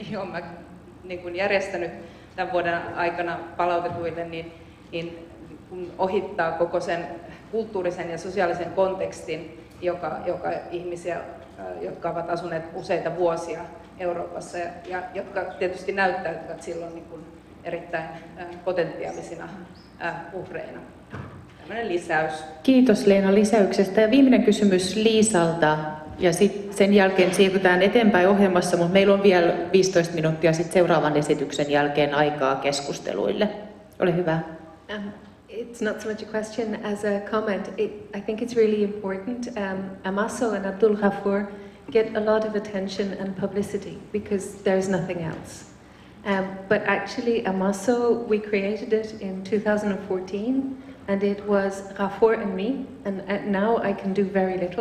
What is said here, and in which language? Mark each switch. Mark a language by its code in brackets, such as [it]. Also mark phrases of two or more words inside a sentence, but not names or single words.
[fi] järjestänyt tämän vuoden aikana palautetuille, niin kun ohittaa koko sen kulttuurisen ja sosiaalisen kontekstin, joka ihmisiä, jotka ovat asuneet useita vuosia Euroopassa ja jotka tietysti näyttäytyvät silloin erittäin potentiaalisina uhreina. Tällainen lisäys. Kiitos Leena lisäyksestä. Ja viimeinen kysymys Liisalta. Ja sen jälkeen siirrytään eteenpäin ohjelmassa, mutta meillä on vielä 15 minuuttia seuraavan esityksen jälkeen aikaa keskusteluille. Ole hyvä. [en] It's not so much a question as a comment. I think it's really important. Amaso and Abdul Ghafoor get a lot of attention and publicity because there's nothing else. But actually, Amaso, we created it in 2014, and it was Ghafoor and me, and now I can do very little.